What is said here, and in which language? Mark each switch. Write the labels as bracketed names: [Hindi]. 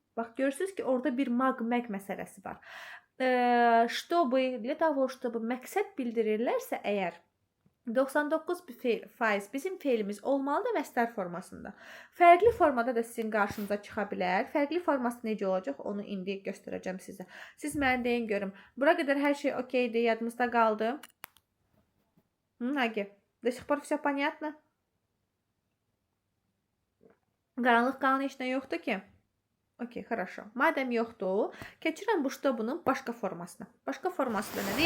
[Azerbaijani] Bax görürsüz ki, orada bir maq-məq məsələsi var. [Russian] Чтобы, для того, чтобы [Azerbaijani] məqsəd bildirirlərsə əgər 99% bizim feilimiz olmalıdır məsdər formasında. Fərqli formada da sizin qarşınıza çıxa bilər. Fərqli forması necə olacaq, onu indi göstərəcəm sizə. Siz mənə deyin görüm. Bura qədər hər şey okeydir, yadımızda qaldı. [Russian] Agi, до сих пор все понятно? [Azerbaijani] Qaranlıq qalan heç nə yoxdur ki? Okey, хорошо. Madəm yoxdur, keçirəm bu чтобы-nun başqa formasına. Başqa forması da nədir?